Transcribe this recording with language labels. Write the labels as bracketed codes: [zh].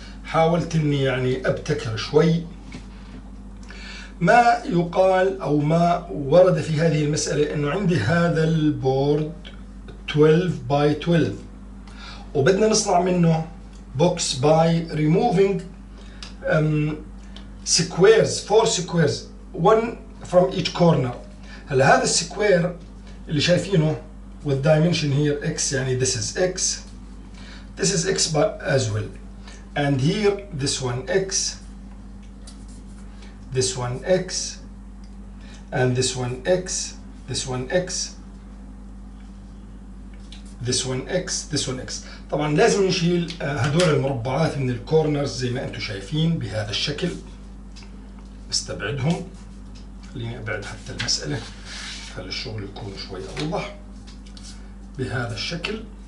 [ar] حاولت إني يعني أبتكر شوي. ما يقال أو ما ورد في هذه المسألة إنه عندي هذا البورد 12 by 12 وبدنا نصنع منه [en] box by removing squares, 4 squares, one from each corner. [ar] هلا هذا السكوير اللي شايفينه [en] with dimension here x، يعني this is x as well, and here this one x, this one x, and this one x, this one x, this one x, this one x. [ar] طبعا لازم نشيل هدول المربعات من الكورنرز زي ما انتم شايفين بهذا الشكل. استبعدهم. خليني ابعد حتى المسألة خلي الشغل يكون شوي اوضح. بهذا الشكل.